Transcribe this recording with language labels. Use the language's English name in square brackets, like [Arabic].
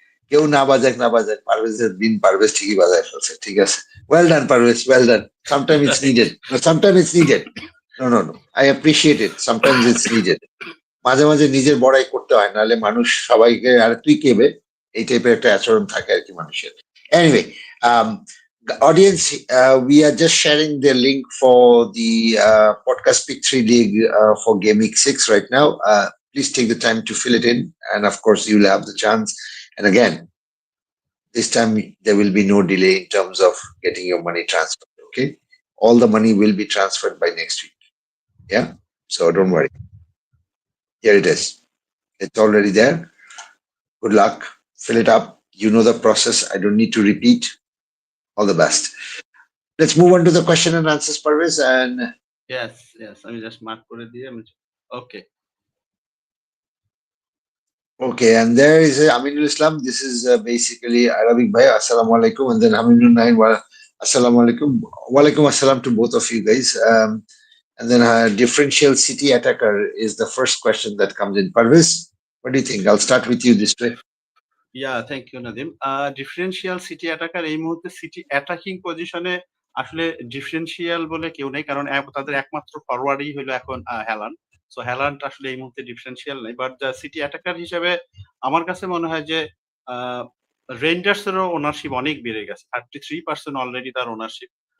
[Bangla] কেউ না বাজাক পারভেজের দিন পারভেজ ঠিকই বাজায় ফেলছে, ঠিক আছে। [English] Well done Parvez, well done. Sometime it's needed, sometime it's needed. No I appreciate it, sometimes it's needed. [Bangla] মাঝে মাঝে নিজের বড়াই করতে হয়, নাহলে মানুষ সবাইকে আর তুই কেবে এই টাইপের একটা আচরণ থাকে আর কি মানুষের। [English] Anyway, audience, we are just sharing the link for the podcast pick 3 league for Game Week 6 right now. Please take the time to fill it in, and of course you'll have the chance. And again, this time there will be no delay in terms of getting your money transferred. Okay, all the money will be transferred by next week. Yeah, so don't worry. Here it is. It's already there. Good luck. Fill it up. You know the process. I don't need to repeat. All the best. Let's move on to the question and answers, Parvez. And [Bangla] yes, আমি just mark করে দিয়ে okay. [English] Okay, and there is Aminul Islam. This is basically Arabic Bhai. Assalamu alaikum. And then Aminul Nain. Assalamu alaikum. Walaikum assalam to both of you guys. And then differential city attacker is the first question that comes in. Parvez, what do you think? I'll start with you this way. Yeah, thank you, Nadim. [Bangla] Differential city attacker এই মুহূর্তে city attacking পজিশনে আসলে differential বলে কেউ নেই, কারণ তাদের একমাত্র ফরওয়ার্ডই হলো এখন হ্যালান্ড। সো হ্যালান্ড আসলে এই মুহূর্তে ডিফারেন্সিয়াল নেই, বাট সিটি অ্যাটাকার হিসেবে আমার কাছে মনে হয় যে রেন্ডার্সেরও ওনারশিপ অনেক বেড়ে গেছে, 33% অলরেডি তার ওনারশিপ।